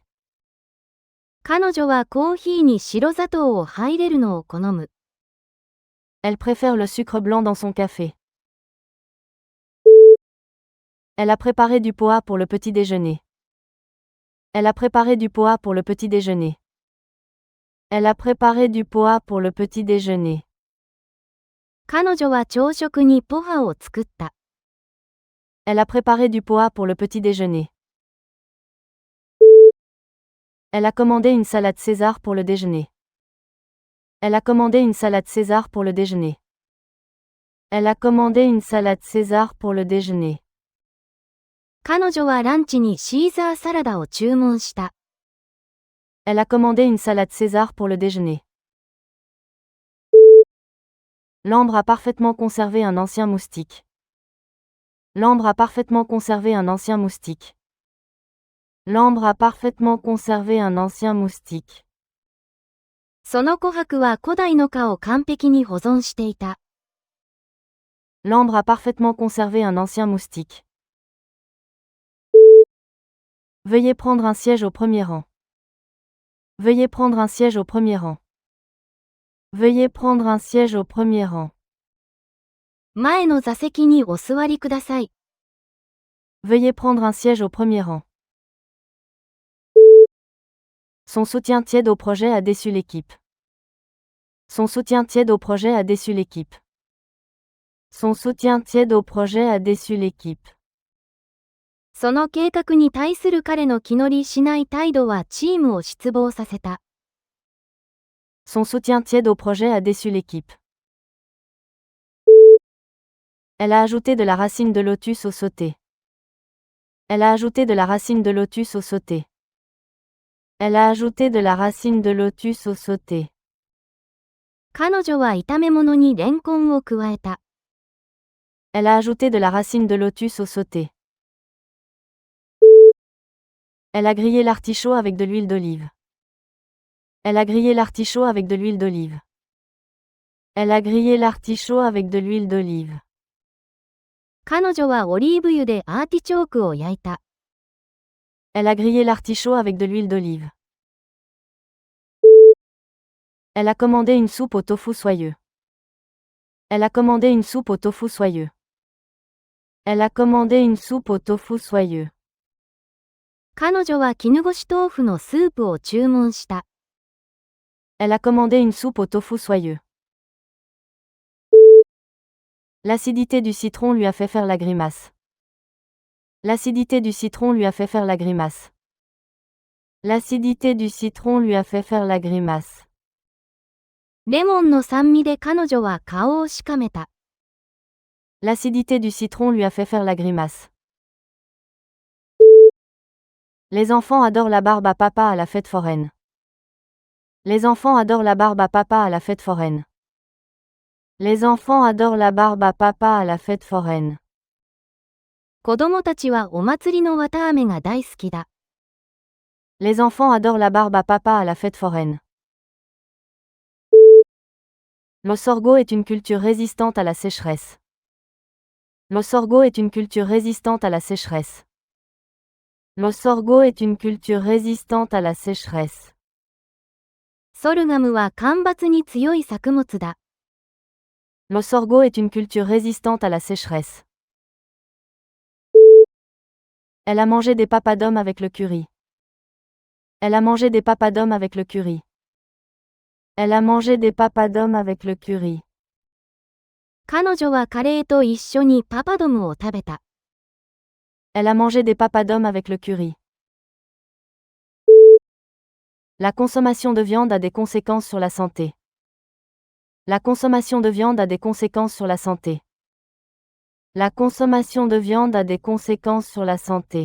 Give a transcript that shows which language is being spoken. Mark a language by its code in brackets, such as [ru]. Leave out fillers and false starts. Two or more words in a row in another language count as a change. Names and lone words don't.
[ja] 彼女はコーヒーに白砂糖を入れるのを好む。 [fr] Elle préfère le sucre blanc dans son café. Elle a préparé du poha pour le petit déjeuner. Elle a préparé du poha pour le petit déjeuner. Elle a préparé du poha pour le petit déjeuner. [ja] 彼女は朝食にポハを作った。 [fr] Elle a préparé du poha pour le petit déjeuner. Elle a commandé une salade César pour le déjeuner. Elle a commandé une salade César pour le déjeuner. Elle a commandé une salade César pour le déjeuner. [ja] 彼女はランチにシーザーサラダを注文した。 [fr] Elle a commandé une salade César pour le déjeuner. L'ambre a parfaitement conservé un ancien moustique. L'ambre a parfaitement conservé un ancien moustique. L'ambre a parfaitement conservé un ancien moustique. [ja] その琥珀は古代の蚊を完璧に保存していた。 [fr] L'ambre a parfaitement conservé un ancien moustique. Veuillez prendre un siège au premier rang. Veuillez prendre un siège au premier rang. Veuillez prendre un siège au premier rang. [ja] 前の座席にお座りください。 [fr] Veuillez prendre un siège au premier rang. Son soutien tiède au projet a déçu l'équipe. Son soutien tiède au projet a déçu l'équipe. Son soutien tiède au projet a déçu l'équipe. [ja] その計画に対する彼の気乗りしない態度はチームを失望させた。 [fr] Son soutien tiède au projet a déçu l'équipe. Elle a ajouté de la racine de lotus au sauté. Elle a ajouté de la racine de lotus au sauté. Elle a ajouté de la racine de lotus au sauté. [ja] 彼女は炒め物にレンコンを加えた。 [fr] Elle a ajouté de la racine de lotus au sauté. Elle a grillé l'artichaut avec de l'huile d'olive. Elle a grillé l'artichaut avec de l'huile d'olive. Elle a grillé l'artichaut avec de l'huile d'olive. [ja] 彼女はオリーブ油でアーティチョークを焼いた。 [fr] Elle a grillé l'artichaut avec de l'huile d'olive. Elle a commandé une soupe au tofu soyeux. Elle a commandé une soupe au tofu soyeux. Elle a commandé une soupe au tofu soyeux. [ja] 彼女は絹ごし豆腐のスープを注文した。 [fr] Elle a commandé une soupe au tofu soyeux. L'acidité du citron lui a fait faire la grimace. L'acidité du citron lui a fait faire la grimace. L'acidité du citron lui a fait faire la grimace. [ja] レモンの酸味で彼女は顔をしかめた。 [fr] L'acidité du citron lui a fait faire la grimace. Les enfants adorent la barbe à papa à la fête foraine. Les enfants adorent la barbe à papa à la fête foraine. Les enfants adorent la barbe à papa à la fête foraine. [ja] 子供たちはお祭りの綿あめが大好きだ。 [fr] Les enfants adorent la barbe à papa à la fête foraine. L'Osorgo est une culture résistante à la sécheresse. L'Osorgo est une culture résistante à la sécheresse. L'Osorgo est une culture résistante à la sécheresse. [ja] ソルガムは干ばつに強い作物だ。 [fr] L'Osorgo est une culture résistante à la sécheresse. Elle a mangé des papadums avec le curry. Elle a mangé des papadums avec le curry. Elle a mangé des papadums avec le curry. [ja] 彼女はカレーと一緒にパパドムを食べた。 [fr] Elle a mangé des papadums avec le curry. La consommation de viande a des conséquences sur la santé. La consommation de viande a des conséquences sur la santé. La consommation de viande a des conséquences sur la santé.